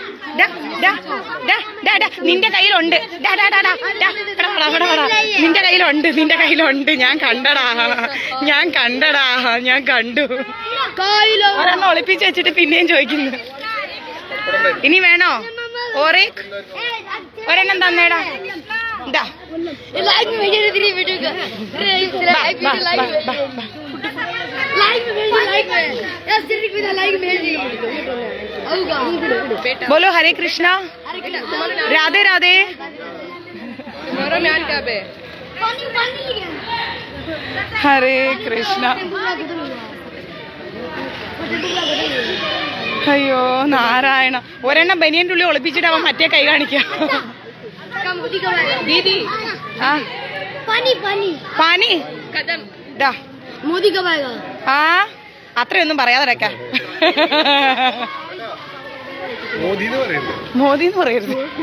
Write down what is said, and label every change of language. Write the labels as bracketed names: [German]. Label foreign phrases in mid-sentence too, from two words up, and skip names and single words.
[Malayalam] നിന്റെ കയ്യിലുണ്ട്, നിന്റെ കയ്യിലുണ്ട്. ഞാൻ കണ്ടു. ഒരെണ്ണം ഒളിപ്പിച്ച് വെച്ചിട്ട് പിന്നെയും ചോദിക്കുന്നു. ഇനി വേണോ? ഒരെണ്ണം തന്നേടാ. ഇതാ [Hindi] बोलो हरे कृष्णा राधे राधे. हरे कृष्ण. [Malayalam] അയ്യോ നാരായണ, ഒരെണ്ണം ബനിയന്റെ ഉള്ളിൽ ഒളിപ്പിച്ചിട്ട് അവൻ മറ്റേ കൈ കാണിക്കാം. [Hindi] दीदी पानी [Malayalam] ആ അത്രയൊന്നും പറയാതെ മോദി എന്ന് പറയരുത്.